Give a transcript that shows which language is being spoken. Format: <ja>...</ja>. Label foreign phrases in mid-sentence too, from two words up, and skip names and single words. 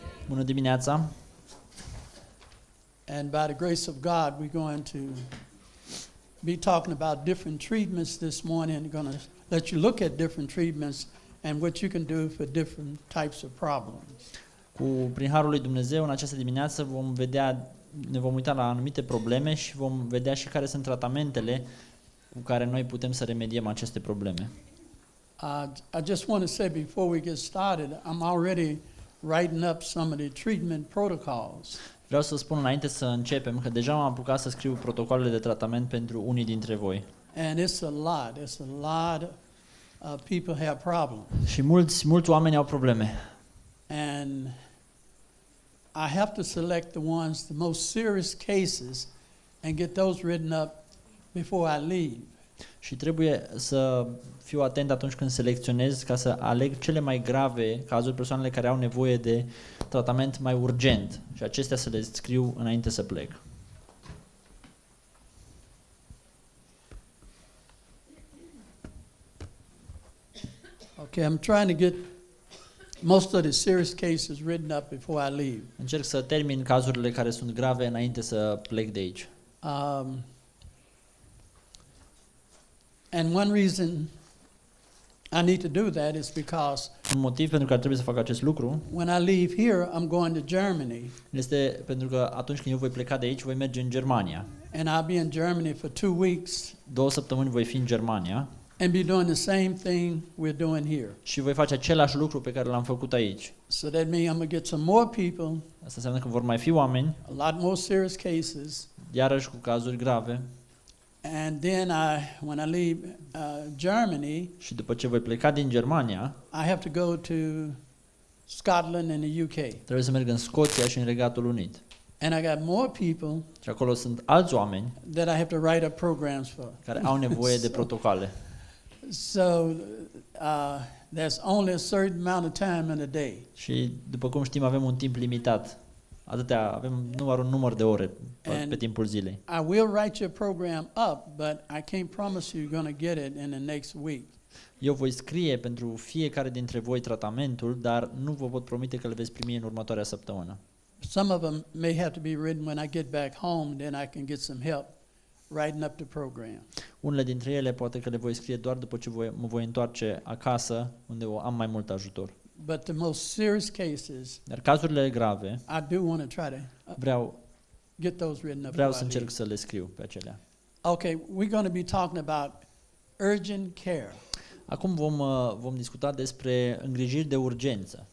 <ro>Bună dimineața!</ro> <en>And by the grace of God, we're going to be talking about different treatments this morning. I'm going to let you look at different treatments and what you can do for different types of problems.</en> <ro>Prin harul lui Dumnezeu, în această dimineață ne vom uita la anumite probleme și vom vedea și care sunt tratamentele cu care noi putem să remediem aceste probleme.</ro> <en>I just want to say before we get started, I'm already writing up some of the treatment protocols.</en> <ro>Vreau să spun înainte să începem că deja m-am apucat să scriu protocoalele de tratament pentru unii dintre voi.</ro> <en>And it's a lot of people have problems.</en> <ro>Și mulți oameni au probleme.</ro> <en>And I have to select the most serious cases and get those written up before I leave.</en> <ro>Și trebuie să fiu atent atunci când selecționez ca să aleg cele mai grave cazuri, persoanele care au nevoie de tratament mai urgent și acestea să le scriu înainte să plec.</ro> <en>Okay, I'm trying to get most of the serious cases written up before I leave.</en> <ro>Încerc să termin cazurile care sunt grave înainte să plec de aici.</ro> <en>And one reason I need to do that is because</en> <ro>Un motiv pentru care trebuie să fac acest lucru</ro> <en>when I leave here, I'm going to Germany.</en> <ro>este pentru că atunci când eu voi pleca de aici, voi merge în Germania.</ro> <en>And I'll be in Germany for 2 weeks</en> <ro>2 săptămâni voi fi în Germania</ro> <en>and be doing the same thing we're doing here.</en> <ro>și voi face același lucru pe care l-am făcut aici.</ro> <en>So that means I'm going to get some more people,</en> <ro>Asta înseamnă că vor mai fi oameni,</ro> <en>a lot more serious cases.</en> <ro>iarăși cu cazuri grave.</ro> <en>And then when I leave Germany,</en> <ro>Și după ce voi pleca din Germania,</ro> <en>I have to go to Scotland and the UK.</en> <ro>trebuie să merg în Scoția și în Regatul Unit.</ro> <en>And I got more people</en> <ro>Și acolo sunt alți oameni</ro> <en>that I have to write up programs for.</en> <ro>care au nevoie de protocoale.</ro> <en>So there's only a certain amount of time in a day.</en> <ro>Și după cum știm, avem un timp limitat. Avem doar un număr de ore pe timpul zilei.</ro> <en>I will write your program up, but I can't promise you're going to get it in the next week.</en> <ro>Eu voi scrie pentru fiecare dintre voi tratamentul, dar nu vă pot promite că le veți primi în următoarea săptămână.</ro> <en>Some of them may have to be written when I get back home, then I can get some help writing up the program.</en> <ro>Unele dintre ele poate că le voi scrie doar după ce mă voi întoarce acasă, unde am mai mult ajutor.</ro> <en>But the most serious cases,</en> <ro>Dar cazurile grave,</ro> <en>I do want to try to get those written up.</en> <ro>vreau să încerc să le scriu pe acelea.</ro> <en>Okay, we're going to be talking about urgent care.</en> <ro>Acum vom discuta despre îngrijiri de urgență.</ro>